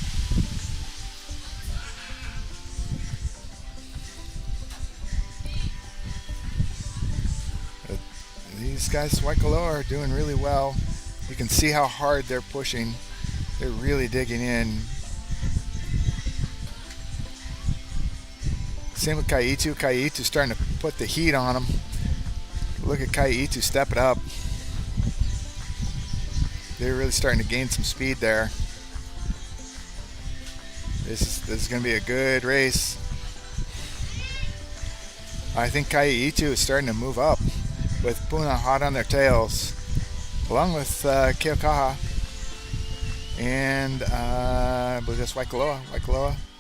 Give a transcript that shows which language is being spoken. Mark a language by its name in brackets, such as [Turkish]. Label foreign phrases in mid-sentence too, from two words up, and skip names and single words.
[English] These guys, Waikoloa, are doing really well. You can see how hard they're pushing. They're really digging in. Same with ʻEhitu. ʻEhitu's starting to put the heat on them. Look at ʻEhitu step it up. They're really starting to gain some speed there. This is going to be a good race. I think ʻEhitu is starting to move up, with Puna hot on their tails, along with Keaukaha and I believe that's Waikoloa.